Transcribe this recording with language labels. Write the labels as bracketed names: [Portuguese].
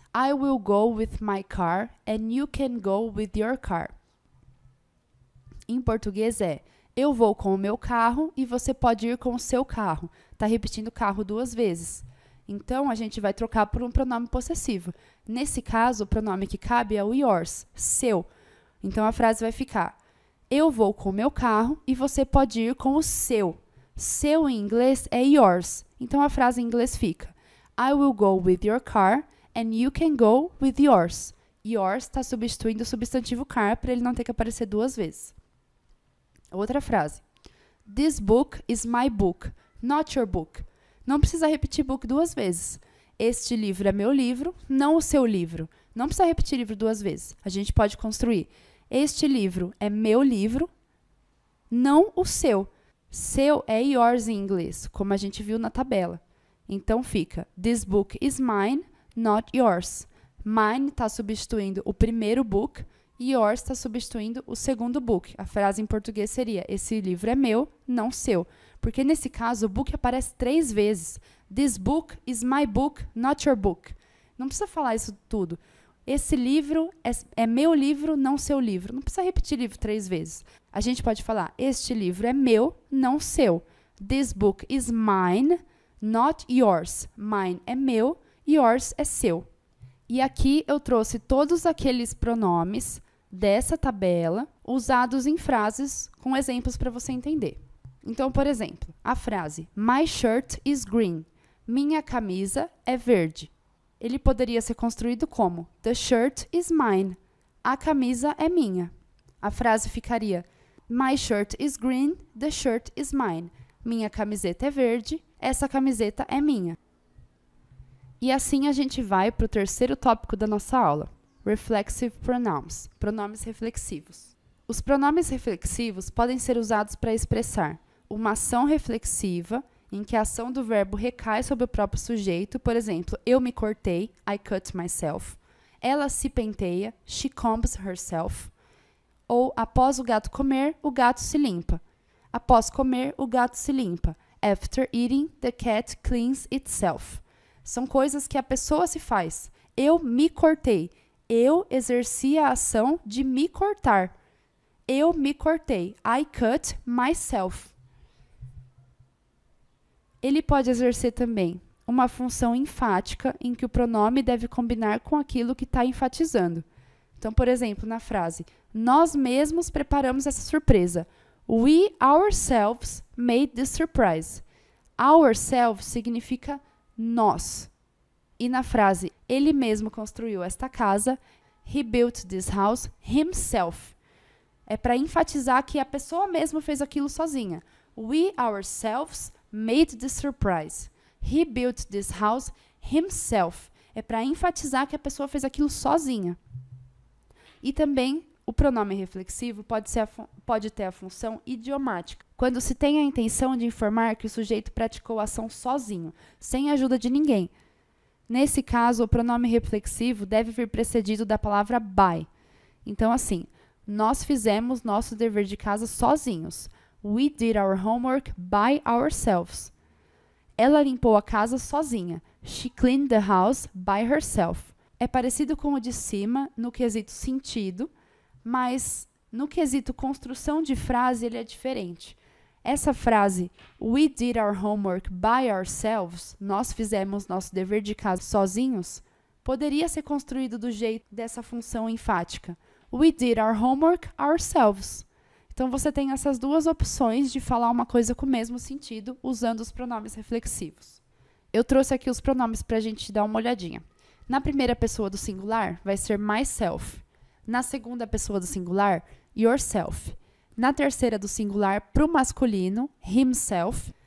[English] I will go with my car and you can go with your car. [Portuguese] Em português é, eu vou com o meu carro e você pode ir com o seu carro. Está repetindo carro duas vezes. Então, a gente vai trocar por um pronome possessivo. Nesse caso, o pronome que cabe é o yours, seu. Então, a frase vai ficar, eu vou com o meu carro e você pode ir com o seu. Seu em inglês é yours. Então, a frase em inglês fica, [English] I will go with your car and you can go with yours. [Portuguese] Yours está substituindo o substantivo car para ele não ter que aparecer duas vezes. Outra frase. [English] This book is my book, not your book. [Portuguese] Não precisa repetir book duas vezes. Este livro é meu livro, não o seu livro. Não precisa repetir livro duas vezes. A gente pode construir. Este livro é meu livro, não o seu. Seu é yours em inglês, como a gente viu na tabela. Então fica, [English] this book is mine, not yours. [Portuguese] Mine está substituindo o primeiro book e yours está substituindo o segundo book. A frase em português seria, esse livro é meu, não seu. Porque nesse caso, o book aparece 3 vezes. [English] This book is my book, not your book. [Portuguese] Não precisa falar isso tudo. Esse livro é meu livro, não seu livro. Não precisa repetir livro 3 vezes. A gente pode falar, este livro é meu, não seu. [English] This book is mine, not yours. [Portuguese] Mine é meu, yours é seu. E aqui eu trouxe todos aqueles pronomes dessa tabela usados em frases com exemplos para você entender. Então, por exemplo, a frase [English] My shirt is green. [Portuguese] Minha camisa é verde. Ele poderia ser construído como [English] The shirt is mine. [Portuguese] A camisa é minha. A frase ficaria [English] My shirt is green, the shirt is mine. [Portuguese] Minha camiseta é verde, essa camiseta é minha. E assim a gente vai para o terceiro tópico da nossa aula, Reflexive Pronouns, pronomes reflexivos. Os pronomes reflexivos podem ser usados para expressar uma ação reflexiva, em que a ação do verbo recai sobre o próprio sujeito, por exemplo, eu me cortei, [English] I cut myself. [Portuguese] Ela se penteia, [English] she combs herself. [Portuguese] Ou, após o gato comer, o gato se limpa. Após comer, o gato se limpa. [English] After eating, the cat cleans itself. [Portuguese] São coisas que a pessoa se faz. Eu me cortei. Eu exerci a ação de me cortar. Eu me cortei. [English] I cut myself. [Portuguese] Ele pode exercer também uma função enfática em que o pronome deve combinar com aquilo que está enfatizando. Então, por exemplo, na frase, nós mesmos preparamos essa surpresa. [English] We ourselves made this surprise. [Portuguese] Ourselves significa nós. E na frase, ele mesmo construiu esta casa, [English] he built this house himself. [Portuguese] É para enfatizar que a pessoa mesma fez aquilo sozinha. [English] We ourselves made this surprise. He built this house himself. [Portuguese] É para enfatizar que a pessoa fez aquilo sozinha. E também o pronome reflexivo pode ter a função idiomática, quando se tem a intenção de informar que o sujeito praticou a ação sozinho, sem a ajuda de ninguém. Nesse caso, o pronome reflexivo deve vir precedido da palavra by. Então, assim, nós fizemos nosso dever de casa sozinhos. [English] We did our homework by ourselves. [Portuguese] Ela limpou a casa sozinha. [English] She cleaned the house by herself. [Portuguese] É parecido com o de cima no quesito sentido, mas no quesito construção de frase ele é diferente. Essa frase, [English] we did our homework by ourselves, [Portuguese] nós fizemos nosso dever de casa sozinhos, poderia ser construído do jeito dessa função enfática. [English] We did our homework ourselves. [Portuguese] Então, você tem essas duas opções de falar uma coisa com o mesmo sentido, usando os pronomes reflexivos. Eu trouxe aqui os pronomes para a gente dar uma olhadinha. Na primeira pessoa do singular, vai ser myself. Na segunda pessoa do singular, yourself. Na terceira do singular, para o masculino, himself.